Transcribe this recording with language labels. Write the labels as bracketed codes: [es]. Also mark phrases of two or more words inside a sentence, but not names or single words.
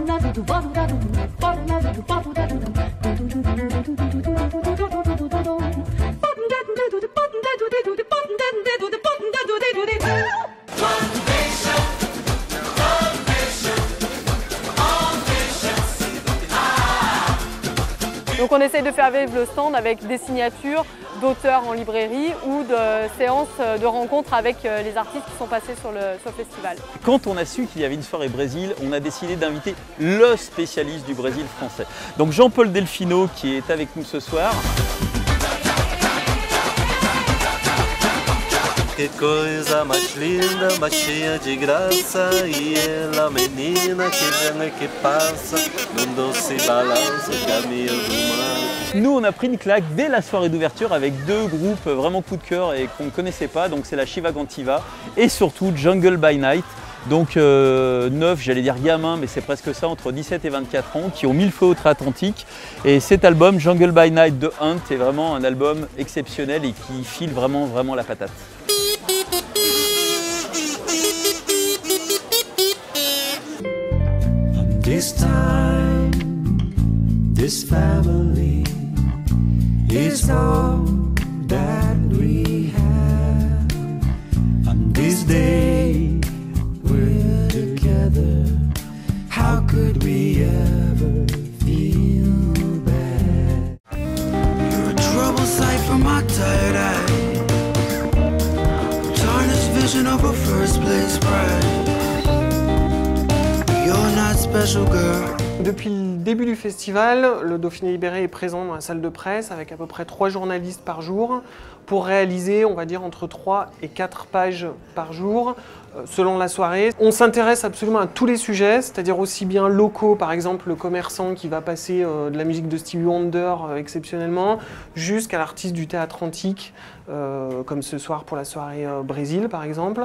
[fr] Donc on essaye de faire vivre le stand avec des signatures d'auteurs en librairie ou de séances de rencontres avec les artistes qui sont passés sur le festival. Quand on a su qu'il y avait une soirée Brésil, on a décidé d'inviter le spécialiste du Brésil français. Donc Jean-Paul Delfino qui est avec nous ce soir. [pt] Que coisa mais linda, mais cheia de graça, e ela menina que vem e que passa, num doce balanço caminho do mar. [fr] Nous on a pris une claque dès la soirée d'ouverture avec deux groupes vraiment coup de cœur et qu'on ne connaissait pas, donc c'est la Shiva Gantiva et surtout Jungle by Night. Donc neuf, j'allais dire gamin, mais c'est presque ça, entre 17 et 24 ans, qui ont mis le feu au Outre-Atlantique. Et cet album, Jungle by Night de Hunt, est vraiment un album exceptionnel et qui file vraiment la patate. [en] This time, this family is all that we have. On this day, we're together. How could we ever feel bad? You're a trouble sight for my tired eye. Tarnished vision of a first place pride. You're not special, girl. [fr] Depuis le début du festival, le Dauphiné Libéré est présent dans la salle de presse avec à peu près 3 journalistes par jour pour réaliser, on va dire, entre 3 et 4 pages par jour selon la soirée. On s'intéresse absolument à tous les sujets, c'est-à-dire aussi bien locaux, par exemple le commerçant qui va passer de la musique de Stevie Wonder exceptionnellement, jusqu'à l'artiste du théâtre antique, comme ce soir pour la soirée Brésil par exemple.